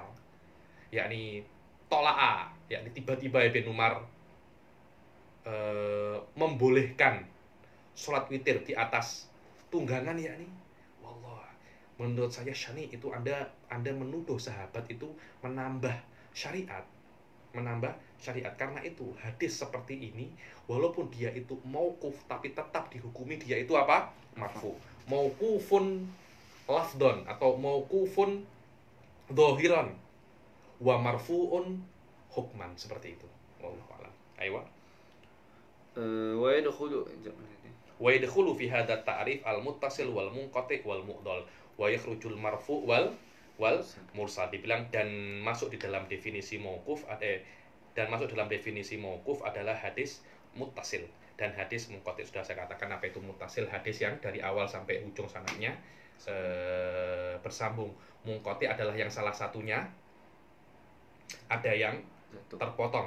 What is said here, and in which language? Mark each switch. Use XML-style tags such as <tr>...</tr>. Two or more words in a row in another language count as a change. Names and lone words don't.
<id>Yakni tola'a, yakni tiba-tiba Ibn Umar membolehkan sholat witir di atas tunggangan, yakni wallah, menurut saya syani itu Anda menuduh sahabat itu menambah syariat. Karena itu hadis seperti ini walaupun dia itu mauquf tapi tetap dihukumi dia itu apa? Marfu.</id> <ar>موقوفٌ لفظًا atau موقوفٌ ظاهرًا ومرفوعٌ حكمًا,</ar> <id>seperti itu.</id> <ar>والله أعلم. أيوه. ويدخل في هذا تعريف المتصل والمنقطع والمعضل ويخرج المرفوع والمرسل.</ar> <id>Dibilang dan masuk di dalam definisi mauquf adalah hadis muttasil dan hadis munqati. Sudah saya katakan apa itu muttasil, hadis yang dari awal sampai ujung sanadnya bersambung. Munqati adalah yang salah satunya ada yang terpotong.</id>